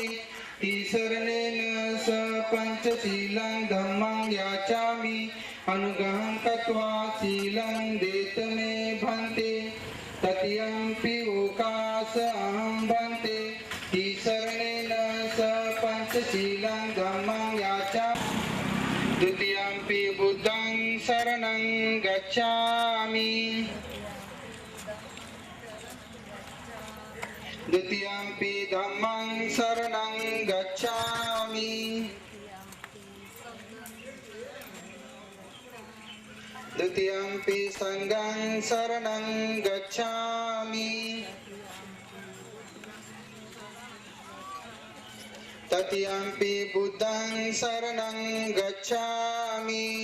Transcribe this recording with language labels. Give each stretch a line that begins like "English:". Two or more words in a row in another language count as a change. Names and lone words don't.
Pali: तिसरणेन सह पंचशीलं धम्मं याचामि अनुग्रहं कृत्वा शीलं देत मे भन्ते तृतीयंपि ओकासहं भन्ते तिसरणेन सह पंचशीलं धम्मं याचामि द्वितीयंपि बुद्धं शरणं गच्छामि द्वितीयंपि धम्मं शरणं गच्छामि द्वितीयंपि संघं शरणं गच्छामि तृतीयंपि बुद्धं शरणं गच्छामि